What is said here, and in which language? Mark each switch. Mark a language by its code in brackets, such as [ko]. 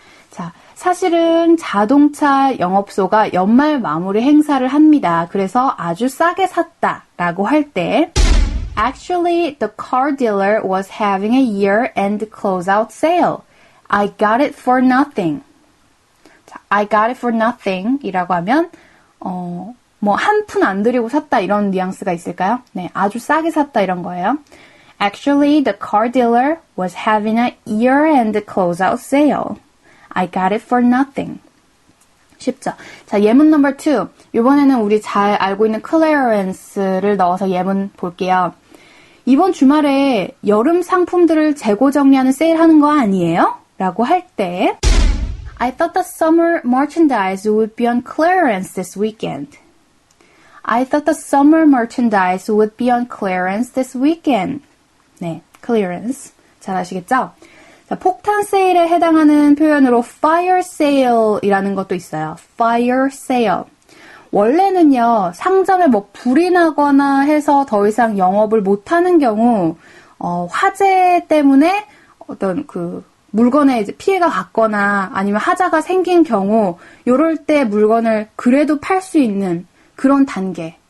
[ko] 자, 사실은 자동차 영업소가 연말 마무리 행사를 합니다. 그래서 아주 싸게 샀다라고 할 때 [en] Actually, the car dealer was having a year-end closeout sale. I got it for nothing. [ko] 자, [en] I got it for nothing [ko] 이라고 하면 뭐 한 푼 안 들이고 샀다 이런 뉘앙스가 있을까요? 네, 아주 싸게 샀다 이런 거예요. [en] Actually, the car dealer was having a year-end closeout sale. I got it for nothing. [ko] 쉽죠? 자, 예문 넘버 2. 이번에는 우리 잘 알고 있는 clearance를 넣어서 예문 볼게요. 이번 주말에 여름 상품들을 재고 정리하는 세일하는 거 아니에요? 라고 할 때 [en] I thought the summer merchandise would be on clearance this weekend. I thought the summer merchandise would be on clearance this weekend. [ko] 네, clearance. 잘 아시겠죠? 자, 폭탄 세일에 해당하는 표현으로 fire sale이라는 것도 있어요. [en] fire sale. [ko] 원래는요, 상점에 뭐 불이 나거나 해서 더 이상 영업을 못하는 경우, 화재 때문에 어떤 그 물건에 이제 피해가 갔거나 아니면 하자가 생긴 경우, 요럴 때 물건을 그래도 팔 수 있는 그런 단계.